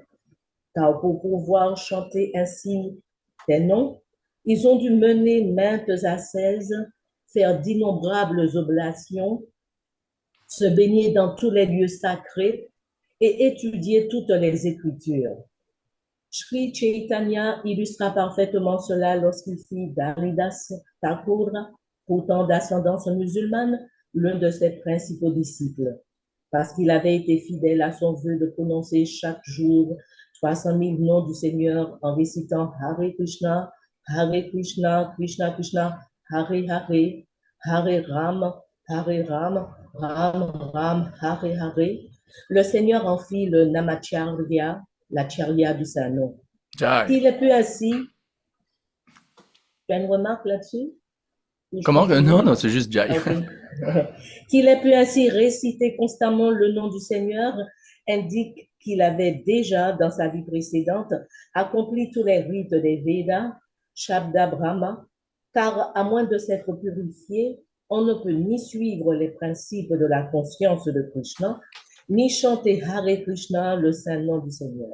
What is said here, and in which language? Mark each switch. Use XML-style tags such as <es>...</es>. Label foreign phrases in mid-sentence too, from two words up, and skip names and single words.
<fr>Car pour pouvoir chanter ainsi tes noms, ils ont dû mener maintes ascèses, faire d'innombrables oblations, se baigner dans tous les lieux sacrés et étudier toutes les Écritures. Sri Chaitanya illustra parfaitement cela lorsqu'il fit d'Haridas Thakur, pourtant d'ascendance musulmane, l'un de ses principaux disciples, parce qu'il avait été fidèle à son vœu de prononcer chaque jour 300 000 noms du Seigneur en récitant Hare Krishna, Krishna Krishna, Hare Hare, Hare Ram, Ram Ram, Hare Hare. Le Seigneur en fit le Namacharya, la charya du Saint-Nom. Qu'il ait pu ainsi... Tu as une remarque là-dessus? Comment? Non, c'est juste Jai. Okay. Qu'il ait pu ainsi réciter constamment le nom du Seigneur indique qu'il avait déjà, dans sa vie précédente, accompli tous les rites des Védas,</fr> <sa>शब्द ब्रह्म,</sa> <fr>car à moins de s'être purifié, on ne peut ni suivre les principes de la conscience de Krishna, ni chanter Hare Krishna, le saint nom du Seigneur.</fr>